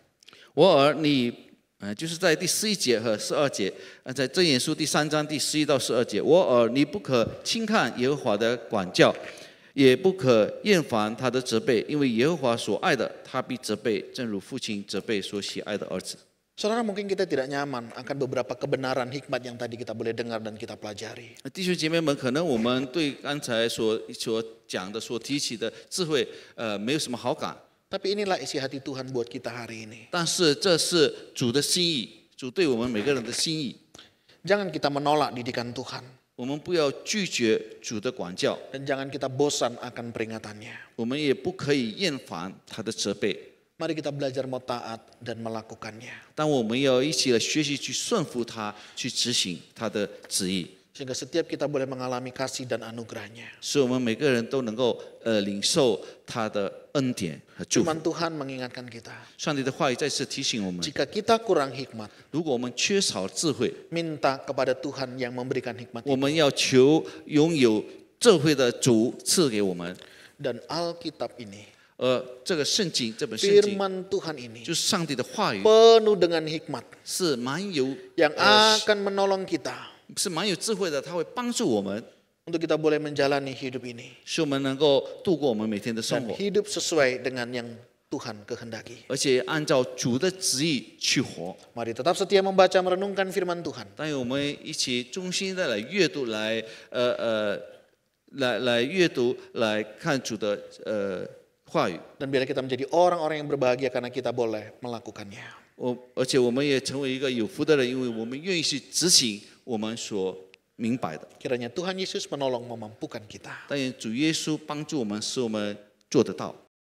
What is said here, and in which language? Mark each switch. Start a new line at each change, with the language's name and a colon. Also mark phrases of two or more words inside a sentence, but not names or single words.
Chinese: 我儿，你就是在第11节和12节，在箴言书第3章第11到12节，我儿，你不可轻看耶和华的管教，也不可厌烦他的责备，因为耶和华所爱的，他必责备，正如父亲责备所喜爱的儿子。
Indonesian: Saudara, mungkin kita tidak nyaman akan beberapa kebenaran hikmat yang tadi kita boleh dengar dan kita pelajari.
Chinese: 弟兄姐妹们，可能我们对刚才所讲的、所提起的智慧，没有什么好感。
Indonesian: Tapi inilah isi hati Tuhan buat kita hari ini.
Chinese: 但是这是主的心意，主对我们每个人的心意。
Indonesian: Jangan kita menolak didikan Tuhan.
Chinese: 我们不要拒绝主的管教，
Indonesian: Dan jangan kita bosan akan peringatannya.
Chinese: 我们也不可以厌烦他的责备。
Indonesian: Mari kita belajar mau taat dan melakukannya.
Chinese: 但我们要一起来学习去顺服他，去执行他的旨意，
Indonesian: Sehingga setiap kita boleh mengalami kasih dan anugerahnya.
Chinese: 使我们每个人都能够领受他的恩典和祝福。
Indonesian: Firman Tuhan mengingatkan kita.
Chinese: 上帝的话语再次提醒我们：
Indonesian: Jika kita kurang hikmat,
Chinese: 如果我们缺少智慧，
Indonesian: minta kepada Tuhan yang memberikan hikmat
Chinese: 我
Indonesian: itu.
Chinese: 们要求拥有智慧的主赐给我们。
Indonesian: Dan Alkitab ini,
Chinese: 这个圣经，这本圣经
Indonesian: firman Tuhan ini
Chinese: 就是上帝的话语，
Indonesian: penuh dengan hikmat
Chinese: 是蛮有
Indonesian: yang akan menolong kita
Chinese: 是蛮有智慧的，它会帮助我们，
Indonesian: untuk kita boleh menjalani hidup ini
Chinese: 使我们能够度过我们每天的生
Indonesian: dan
Chinese: 活，
Indonesian: hidup sesuai dengan yang Tuhan kehendaki.
Chinese: 而且按照主的旨意去活。
Indonesian: Mari tetap setia membaca merenungkan firman Tuhan.
Chinese: 但愿我们一起衷心的来阅读，来阅读，来看主的话语。
Indonesian: Dan biarlah kita menjadi orang-orang yang berbahagia karena kita boleh melakukannya.
Chinese: 而且我们也成为一个有福的人，因为我们愿意去执行我们所明白的。
Indonesian: Kiranya Tuhan Yesus menolong memampukan kita.
Chinese: 但愿主耶稣帮助我们，使我们做得到。